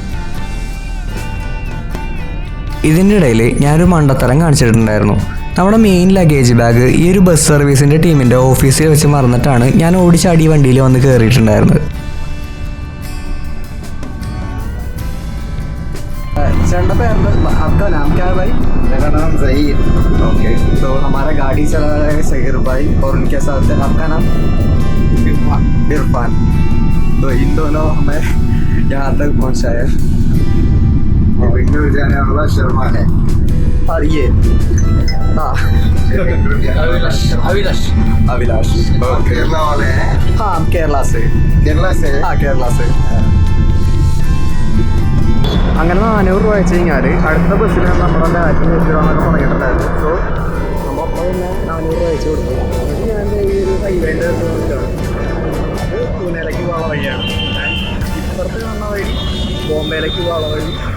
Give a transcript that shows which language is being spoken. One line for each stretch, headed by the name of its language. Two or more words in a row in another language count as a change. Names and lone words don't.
Malayalam: ഇതിൻ്റെ ഇടയിൽ ഞാനൊരു മണ്ടത്തരം കാണിച്ചിട്ടുണ്ടായിരുന്നു. നമ്മുടെ മെയിൻ ലഗേജ് ബാഗ് ഈ ഒരു ബസ് സർവീസിൻ്റെ ടീമിൻ്റെ ഓഫീസിൽ വെച്ച് മറന്നിട്ടാണ് ഞാൻ ഓടിച്ചാടി വണ്ടിയിൽ വന്ന് കയറിയിട്ടുണ്ടായിരുന്നത്. ചേട്ടൻ്റെ പേര്
Hindi: आपका नाम क्या है भाई? मेरा नाम ज़हीर। ओके, तो हमारा गाड़ी चला रहा है ज़हीर भाई और उनके साथ है आपका नाम इरफान। तो इन दोनों हमें यहाँ तक पहुँचाया और बेंगलुरु जाने वाला शर्मा है और ये हाँ अभिलाष और केरला वाले हैं। हाँ हम केरला से हाँ केरला से
Malayalam: അങ്ങനെ 400 രൂപ വെച്ച് കഴിഞ്ഞാൽ അടുത്ത ബസ്സിൽ നമ്മുടെ ബാറ്റിൽ വെച്ചിടാന്നൊക്കെ പറഞ്ഞിട്ടുണ്ടായിരുന്നു. സോ നമ്മൾ അപ്പോൾ തന്നെ 400 രൂപ വെച്ച് കൊടുത്തു. എന്നിട്ട് ഞാൻ ഈ ഒരു ഹൈവേൻ്റെ നോക്കിയിട്ടാണ് അത് പൂനെയിലേക്ക് പോകുന്ന വഴിയാണ്. ഇപ്പുറത്ത് കാണുന്ന വഴി ബോംബെ മേലേക്ക് വളവഴി.